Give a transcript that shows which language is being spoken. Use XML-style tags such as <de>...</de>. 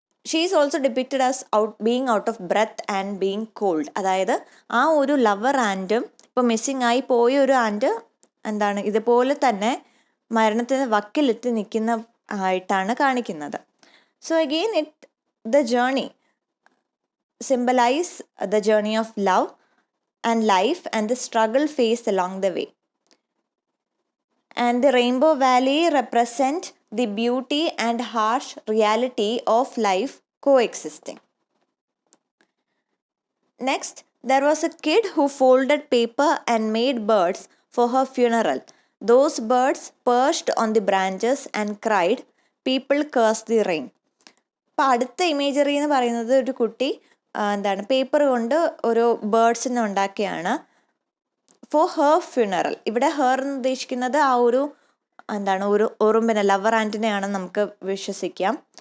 <en>She is also depicted as being out of breath and being cold.</en> <ml>അതായത് ആ ഒരു lover ആൻറ്റും ഇപ്പോൾ missing ആയി പോയ ഒരു ആൻറ്റ് ഇതുപോലെ തന്നെ മരണത്തിന് വക്കിലെത്തി നിൽക്കുന്ന ആയിട്ടാണ് കാണിക്കുന്നത്.</ml> <en>So again the journey symbolize the journey of love and life and the struggle faced along the way. And the Rainbow Valley represent the beauty and harsh reality of life coexisting. Next, there was a kid who folded paper and made birds for her funeral. Those birds perched on the branches and cried, "People curse the rain."</en> <ml>അപ്പോൾ അടുത്ത imagery എന്ന് പറയുന്നത് ഒരു കുട്ടി paper കൊണ്ട് ഓരോ ബേർഡ്സിനെ ഉണ്ടാക്കിയാണ്</ml> <en>For her funeral.</en> <ml>ഇവിടെ her എന്ന് ഉദ്ദേശിക്കുന്നത് ആ ഒരു ഒരു ഉറുമ്പിനെ, ലവർ ആൻറ്റിനെയാണെന്ന് നമുക്ക് വിശ്വസിക്കാം.</ml>